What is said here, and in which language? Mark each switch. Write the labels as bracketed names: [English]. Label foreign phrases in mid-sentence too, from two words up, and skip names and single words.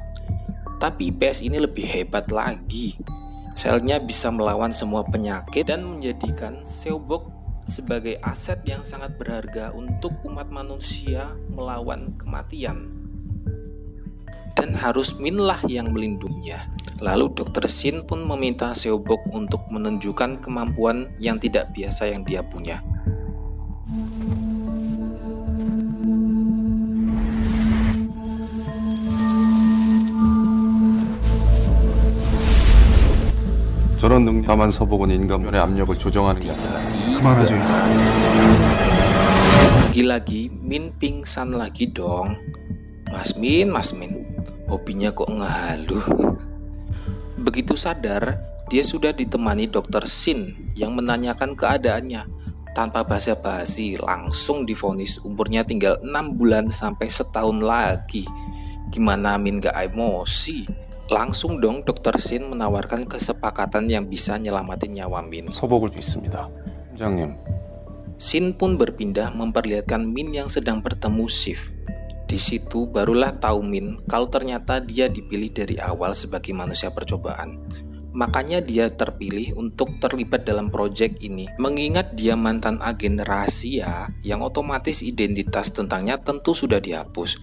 [Indonesian] Tapi PS ini lebih hebat lagi. Selnya bisa melawan semua penyakit dan menjadikan Seobok sebagai aset yang sangat berharga untuk umat manusia melawan kematian. Dan harus Min lah yang melindunginya. Lalu Dr. Shin pun meminta Seobok untuk menunjukkan kemampuan yang tidak biasa yang dia punya. [Korean] 저런 능력 다만 서복은 인간의 압력을 조정하는 게 아니라 그만하죠. [Indonesian] Lagi-lagi Min pingsan lagi dong. Mas Min, hobinya kok ngehalu. Begitu sadar, dia sudah ditemani Dr. Shin yang menanyakan keadaannya. Tanpa basa-basi, langsung divonis umurnya tinggal 6 bulan sampai setahun lagi. Gimana Min gak emosi? Langsung dong Dr. Shin menawarkan kesepakatan yang bisa nyelamatin nyawa Min. [Korean] 서복을 믿습니다. 팀장님. [Indonesian] Shin pun berpindah memperlihatkan Min yang sedang bertemu Sif. Di situ barulah tahu Min kalau ternyata dia dipilih dari awal sebagai manusia percobaan. Makanya dia terpilih untuk terlibat dalam proyek ini. Mengingat dia mantan agen rahasia yang otomatis identitas tentangnya tentu sudah dihapus.